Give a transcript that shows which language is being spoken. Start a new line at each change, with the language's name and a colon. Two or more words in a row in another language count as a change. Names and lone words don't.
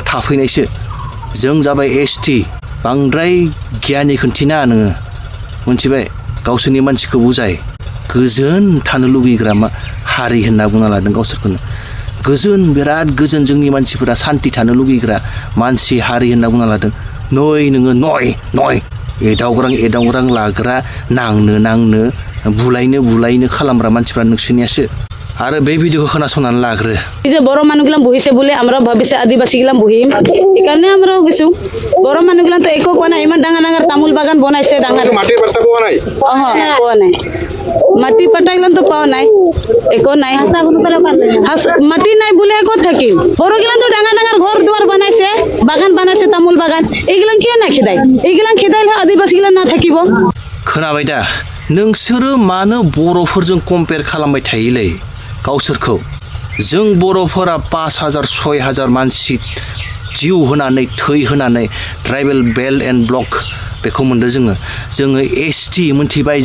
Bodo: थाफैनायसो जों जाबाय एसटि बांद्राय गियानि खोन्थिनाङा नोङो मिथिबाय गावसोरनि मानसिखौ बुजाय गोजोन थानो लुगैग्रा हारि होनना बुंना लादों गावसोरखौनो गोजोन बिराद गोजोन जोंनि मानसिफोरा शान्ति थानो लुगैग्रा मानसि हारि होनना बुंना लादों नोङो नय एदावग्रां लाग्रा नांनो बुलायनो खालामग्रा मानसिफ्रा नोंसोरनियासो आरो बे ভিডিওखौ खोनासंनानै लाग्रो
Bangla: যে বড় মানুষগুলা বহিছে বলে আমরা ভাবিছে আদিবাসীগুলা বহিম একারণে আমরাও গেছো বড় মানুষগুলা তো একো কোনা
Assamese: ইমান ডাঙৰ তামোল বাগান বনাইছে ডাঙৰ মাটিৰ পাত্তা পোৱা নাই পোৱা নাই মাটি পাটাগুলা তো পাওয়া নাই একো নাই মাটি নাই বলে একো থাকিম বড়গুলা তো ডাঙৰ ঘৰ দুৱাৰ বনাইছে বাগান বনাইছে তামোল বাগান এইগুলা কিয় না খেদাই এইগুলা খেদাইলে আদিবাসীগুলা না থাকিব
Bodo: खोनाबाय दा नोंसोरो मानो बर'फोरजों कम्पेयार खालामबाय थायोलै गावसोरखौ जों बर'फोरा 5,000 6,000 मानसि जिउ होनानै थै होनानै
English: tribal belt and block
Bodo: बेखौ मोनदों जोङो एसटि मोनथिबाय